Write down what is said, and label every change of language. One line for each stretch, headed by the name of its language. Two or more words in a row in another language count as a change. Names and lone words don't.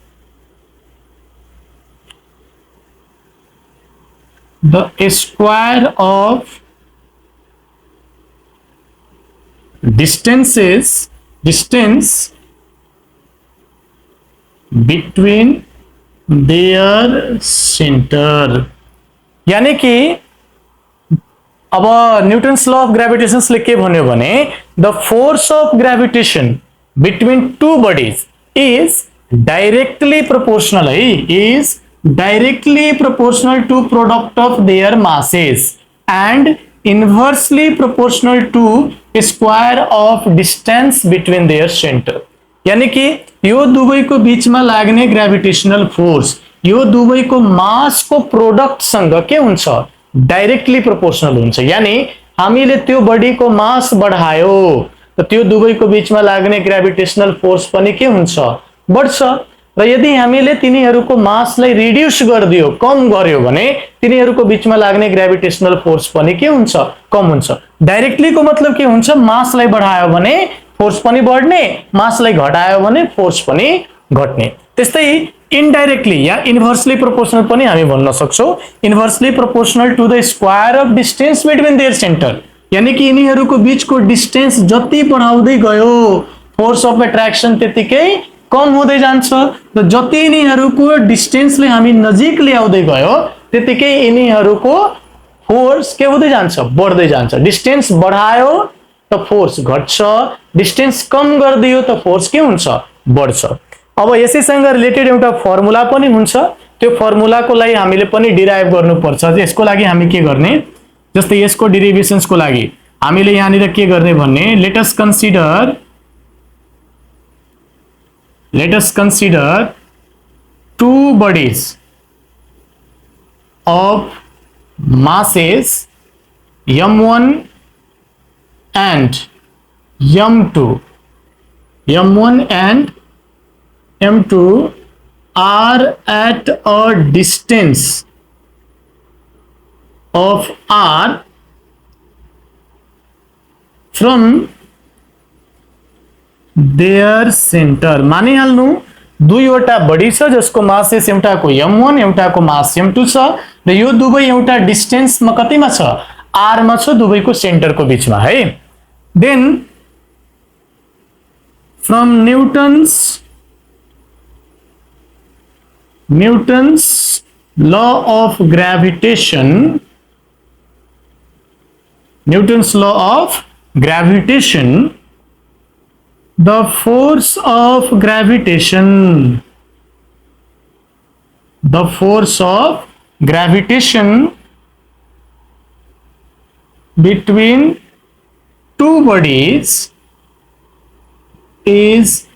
English: the square of distance between their center।
Nepali: यानी कि अब
English: Newton's law of gravitation
Nepali: ले के भन्यो भने
English: the force of gravitation between two bodies is directly proportional है, is directly proportional to product of their masses and inversely proportional to square of distance between their center।
Nepali: यानी कि यो दुवैको बीचमा लाग्ने
English: gravitational force
Nepali: यो दुवैको मास को प्रोडक्ट सँग के हुन्छ?
English: directly proportional
Nepali: हुन्छ। यानी हामीले त्यो बडी को मास बढायो त त्यो दुवैको बीचमा लाग्ने
English: gravitational force
Nepali: पनि के हुन्छ? बढ्छ। र यदि हामीले तिनीहरूको मासलाई रिड्युस गरिदियो, कम गर्यो भने तिनीहरूको बीचमा लाग्ने
English: gravitational force
Nepali: पनि के हुन्छ? कम हुन्छ। डाइरेक्टली को मतलब के हुन्छ? मासलाई बढायो भने फोर्स पनि बढ्ने, मासलाई घटायो भने फोर्स पनि घट्ने। त्यस्तै इनडाइरेक्टली या
English: inversely proportional
Nepali: पनि हामी भन्न सक्छौं।
English: inversely proportional to the square of distance between their center.
Nepali: यानी कि यिनीहरूको बीचको डिस्टेंस जति बढाउँदै गयो
English: force of attraction
Nepali: त्यतिकै कम हुँदै जान्छ। र जति यिनीहरूको डिस्टेंसले हामी नजिक ल्याउँदै गयो त्यतिकै यिनीहरूको फोर्स के हुँदै जान्छ? बढ्दै जान्छ। डिस्टेंस बढायो त फोर्स घट्छ, डिस्टेंस कम गरिदियो त फोर्स के हुन्छ? बढ्छ। अब यसैसँग रिलेटेड एउटा फर्मुला पनि हुन्छ, त्यो फर्मुलाको लागि हामीले पनि डिराइभ गर्नुपर्छ। यसको लागि हामी के गर्ने? जस्तै यसको डेरिभेशन्सको लागि हामीले यहाँनिर के गर्ने भन्ने
English: let us consider two bodies of masses m1 and m2 are at a distance of r from their center।
Nepali: मानिहाल्नु दुईवटा बडी छ जसको मासेस एउटाको m1 एउटाको मास m2 छ र यो दुवै एउटा डिस्टेन्समा कतिमा छ? r मा छ, दुवैको सेन्टरको बीचमा है।
English: then from Newton's law of gravitation, the force of gravitation between two bodies is